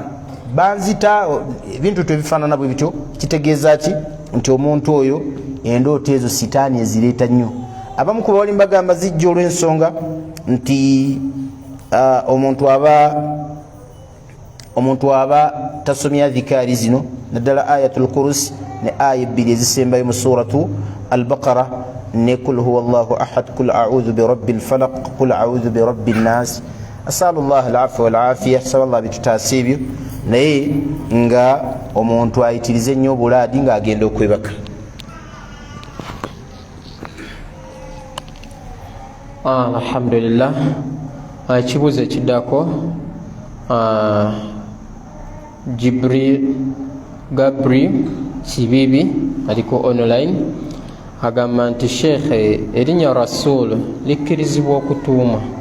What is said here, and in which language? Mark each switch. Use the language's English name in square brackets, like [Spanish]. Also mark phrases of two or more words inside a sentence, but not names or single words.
[Ganda] Banzita ebintu tebifaanana bwe bityo. Kitegeeza ki? Nti omuntu oyo endooto ezo sitaani ezireeta nnyo. Abamu ku bawali mbagamba zijja olw'ensonga nti omuntu aba tasomya dhikaari zino, naddala [Arabic] آية الكرسي [Ganda] ne aya 2 ezisembayo mu [Arabic] سورة البقرة, [Ganda] ne [Arabic] قل هو الله أحد، قل أعوذ برب الفلق، قل أعوذ برب الناس. أسأل الله العفو والعافية, [Ganda] saballah bitutaasa ebyo, naye nga omuntu ayitirize nnyo obulaadi ng'agenda okwebaka. [Arabic] الحمد لله. [Ganda] Ekibuuzo ekiddako, Gabri Kibibi aliko online agamba nti Sheikh, erinnya Rasul likkirizibwa okutuuma?